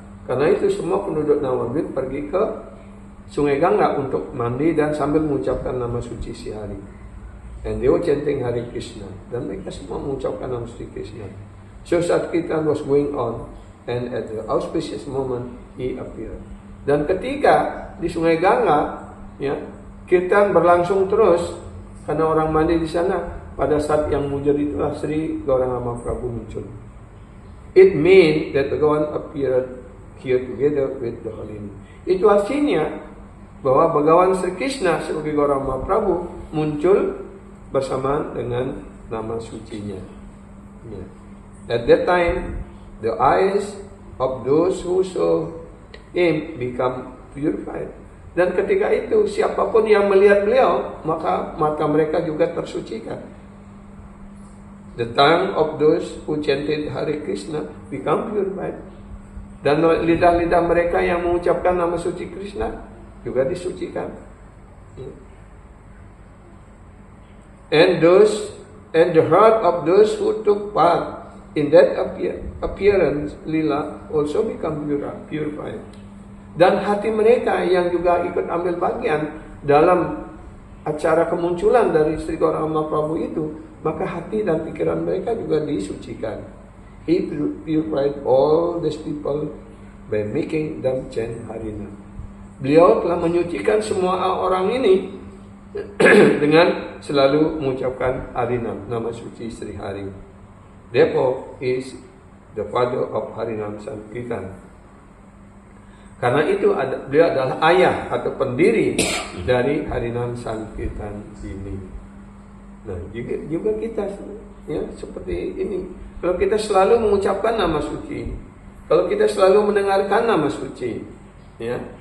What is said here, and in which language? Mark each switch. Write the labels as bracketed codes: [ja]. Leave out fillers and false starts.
[id] Karena itu semua penduduk Navadip pergi ke Sungai Gangga untuk mandi dan sambil mengucapkan nama suci si hari. [en] And they were chanting Hare Krishna. [id] Dan mereka semua mengucapkan nama Sri Krishna. [en] So Sankirtan was going on, and at the auspicious moment he appeared. [id] Dan ketika di Sungai Ganga, ya, kirtan berlangsung terus karena orang mandi di sana. Pada saat yang mujur itulah Sri Gauranga Mahaprabhu muncul. [en] It means that Bhagawan appeared here together with the holy name. [id] Itu artinya bahwa Bhagawan Sri Krishna sebagai Gauranga Mahaprabhu muncul bersamaan dengan nama sucinya. Yeah. [en] At that time, the eyes of those who saw him become purified. [id] Dan ketika itu, siapapun yang melihat beliau, maka mata mereka juga tersucikan. [en] The tongue of those who chanted Hare Krishna become purified. [id] Dan lidah-lidah mereka yang mengucapkan nama suci Krishna juga disucikan. Yeah. [en] And the heart of those who took part in that appearance lila also become purified. [id] Dan hati mereka yang juga ikut ambil bagian dalam acara kemunculan dari Sri Gauranga Mahaprabhu itu, maka hati dan pikiran mereka juga disucikan. [en] He purified all these people by making them chant Harinam. [id] Beliau telah menyucikan semua orang ini dengan selalu mengucapkan Harinam, nama suci Sri Hari. [en] Therefore is the father of Harinam Sankirtan. [id] Karena itu beliau adalah ayah atau pendiri dari Harinam Sankirtan ini. Nah, juga kita ya seperti ini. Kalau kita selalu mengucapkan nama suci, kalau kita selalu mendengarkan nama suci, ya.